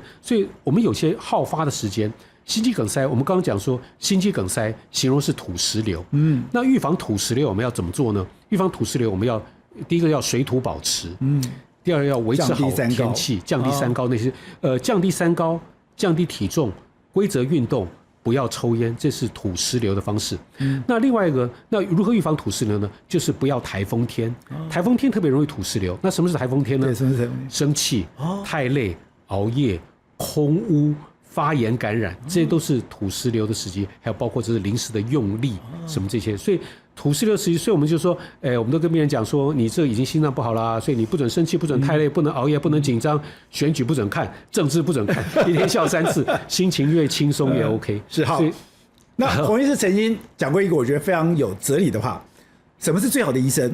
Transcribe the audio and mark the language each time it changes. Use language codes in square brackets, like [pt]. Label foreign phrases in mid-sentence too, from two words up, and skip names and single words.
[zh] 所以我們有些好發的時間。心肌梗塞，我們剛剛講說，心肌梗塞形容是土石流。那預防土石流我們要怎麼做呢？預防土石流，我們要第一個要水土保持，第二個要維持好天氣，降低三高那些，降低三高，降低體重，規則運動，不要抽菸，這是土石流的方式。那另外一個，那如何預防土石流呢？就是不要台風天，台風天特別容易土石流。那什麼是台風天呢？生氣、太累、熬夜、空污。發炎感染，這些都是土石流的時機，還有包括這是臨時的用力什麼這些，所以土石流時機，所以我們就說，我們都跟病人講說，你這已經心臟不好啦，所以你不准生氣，不准太累，不能熬夜，不能緊張，選舉不准看，政治不准看，一天笑3次，心情越輕鬆越 OK。是好。那洪醫師曾經講過一個我覺得非常有哲理的話：什麼是最好的醫生？